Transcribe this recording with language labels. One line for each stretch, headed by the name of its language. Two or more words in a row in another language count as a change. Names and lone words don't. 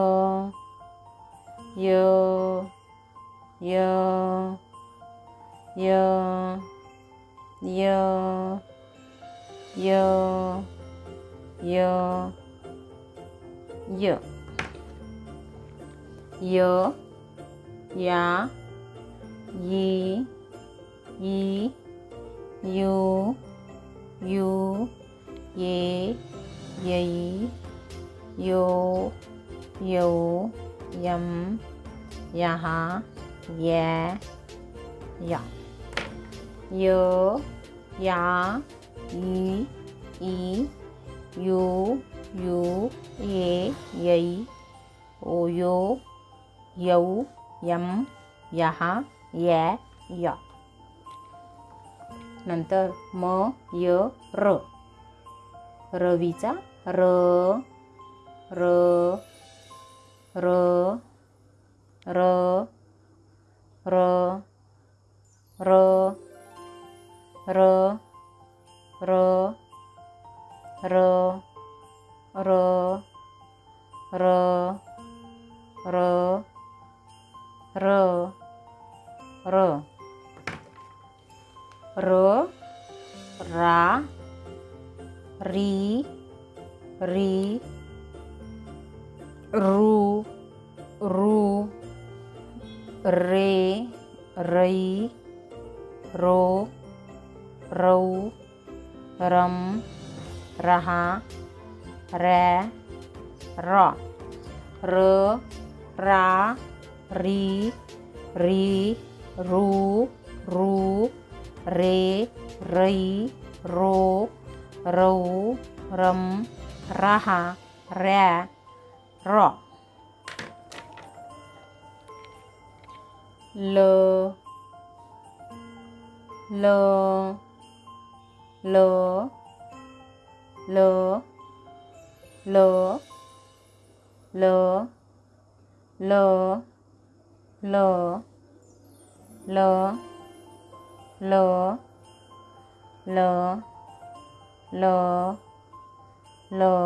Marathi: य य य य य य य य या ई यू यू ये यै यो यौ यम यहाँ ये या. य या ई यू यू ये यै ओ यो यौ यम यहाँ ये या. नंतर म य र रवीचा र र र र र र र र र र र र र र र रा री री रू रू रे रई रो रौ रम रहा रे र र रा री री रू रू रे रई रो रौ रम रहा रे र. ल ल ल ल ल ल ल ल ल ल ल ल ल